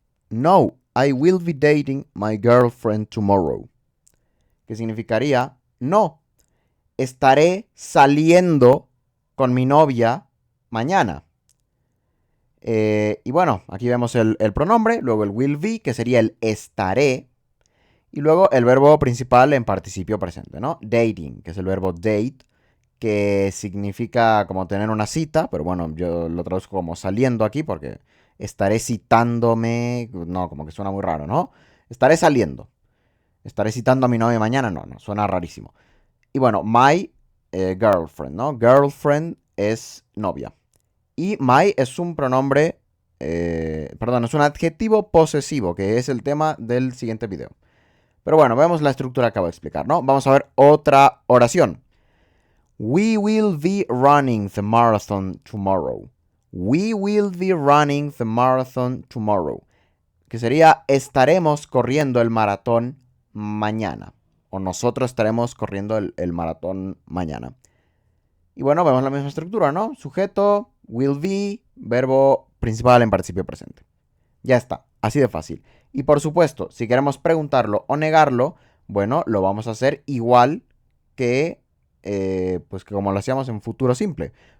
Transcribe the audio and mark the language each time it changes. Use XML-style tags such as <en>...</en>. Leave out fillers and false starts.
<en>No, I will be dating my girlfriend tomorrow.</en> <es>Que significaría, no, estaré saliendo con mi novia mañana. Y bueno, aquí vemos el pronombre, luego el will be, que sería el estaré, y luego el verbo principal en participio presente, ¿no? Dating, que es el verbo date, que significa como tener una cita, pero bueno, yo lo traduzco como saliendo aquí porque estaré citándome, no, como que suena muy raro, ¿no? Estaré saliendo. Estaré citando a mi novia mañana, no, suena rarísimo. Y bueno, my girlfriend, ¿no? Girlfriend es novia. Y my es un pronombre, perdón, es un adjetivo posesivo, que es el tema del siguiente video. Pero bueno, vemos la estructura que acabo de explicar, ¿no? Vamos a ver otra oración.</es> <en>We will be running the marathon tomorrow. We will be running the marathon tomorrow.</en> <es>Que sería, estaremos corriendo el maratón mañana. O nosotros estaremos corriendo el maratón mañana. Y bueno, vemos la misma estructura, ¿no? Sujeto, will be, verbo principal en participio presente. Ya está, así de fácil. Y por supuesto, si queremos preguntarlo o negarlo, bueno, lo vamos a hacer igual que, pues que como lo hacíamos en futuro simple.</es>